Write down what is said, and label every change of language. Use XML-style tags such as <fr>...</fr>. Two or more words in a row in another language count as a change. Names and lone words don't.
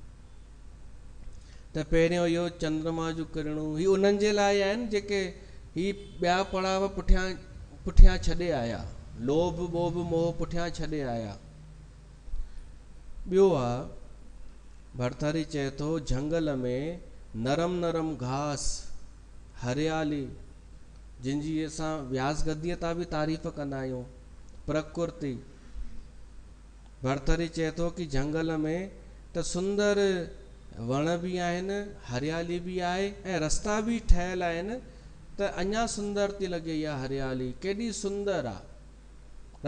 <sd>त पहिरियों इहो चंद्रमा जूं किरणूं ही उन्हनि जे लाइ आहिनि जेके ही ॿिया पड़ाव पुठियां छॾे आया, लोभ मोह मोह पुठियां छॾे आया। ॿियो आहे, भरथरी चए थो झंगल में नरम नरम घास, हरियाली, जिनजी असां व्यास गद्दीअ तां बि तारीफ़ कंदा आहियूं, प्रकृति। भरथरी चए थो कि झंगल में त सुंदर वण बि आहिनि, हरियाली बि आहे ऐं रस्ता बि ठहियल आहिनि, त अञा सुंदर थी लॻे इहा हरियाली, केॾी सुंदर आहे।</sd>